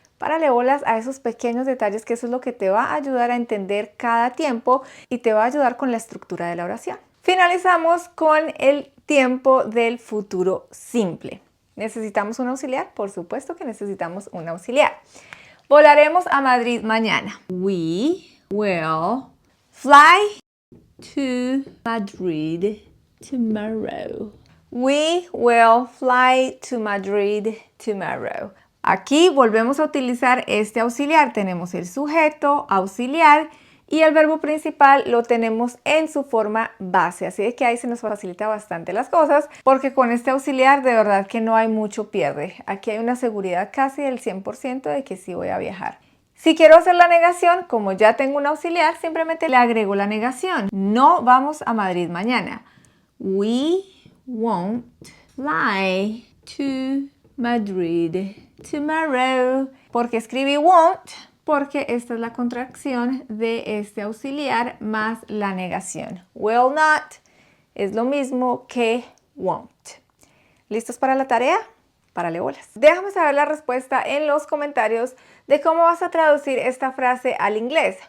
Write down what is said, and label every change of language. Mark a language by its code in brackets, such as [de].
[es] Párale bolas a esos pequeños detalles que eso es lo que te va a ayudar a entender cada tiempo y te va a ayudar con la estructura de la oración. Finalizamos con el tiempo del futuro simple. ¿Necesitamos un auxiliar? Por supuesto que necesitamos un auxiliar. Volaremos a Madrid mañana. [en] We will fly to Madrid tomorrow. We will fly to Madrid tomorrow. [es] Aquí volvemos a utilizar este auxiliar. Tenemos el sujeto, auxiliar y el verbo principal lo tenemos en su forma base. Así de que ahí se nos facilita bastante las cosas porque con este auxiliar de verdad que no hay mucho pierde. Aquí hay una seguridad casi del 100% de que sí voy a viajar. Si quiero hacer la negación, como ya tengo un auxiliar, simplemente le agrego la negación. No vamos a Madrid mañana. [en] We won't fly to Madrid tomorrow. [es] ¿Por qué escribí won't? Porque esta es la contracción de este auxiliar más la negación. Will not es lo mismo que won't. ¿Listos para la tarea? Párale bolas. Déjame saber la respuesta en los comentarios de cómo vas a traducir esta frase al inglés.